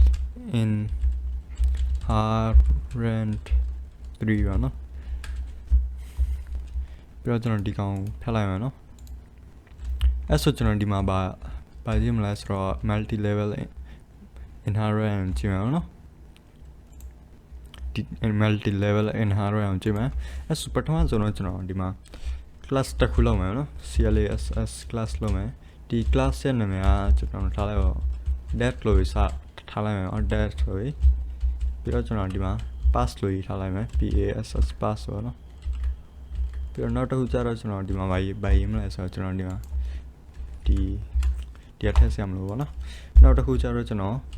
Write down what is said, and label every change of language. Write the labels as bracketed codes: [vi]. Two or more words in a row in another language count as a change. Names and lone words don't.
[my] inherent 3ပါနော်ပြီးတော့ကျွန်တော်ဒီကောင်ဖျက်လိုက်မယ်နော်အဲ့ဆိုကျွန်တော်ဒီမှာပါကြည့်မလဲဆိုတော့ [en] multi level inherent [my] ကြည့်မယ်နော် ဒီ [en] multi level inherent [my] ကြည့်မယ်အဲ့ဆိုပထမဆုံးတော့ကျွန်တော်ဒီမှာ class တစ်ခုလုပ်မယ်နော် [en] class class [my] လုပ်မယ်ဒီ class ရဲ့နာမည်ကကျွန်တော်ထားလိုက်ပါ that လို့စထားလိုက်မယ်နော် that ဆိုပြီးတော့ကျွန်တော်ဒီမှာ pass လို့ထားလိုက်မယ် [en] pass pass [my] ဆိုတော့ပြီးတော့နောက်တစ်ခုကျတော့ကျွန်တော်ဒီမှာဘာရေးမလဲဆိုတော့ကျွန်တော်ဒီမှာဒီအထက်ဆက်မလို့ပေါ့နော်နောက်တစ်ခုကျတော့ကျွန်တော်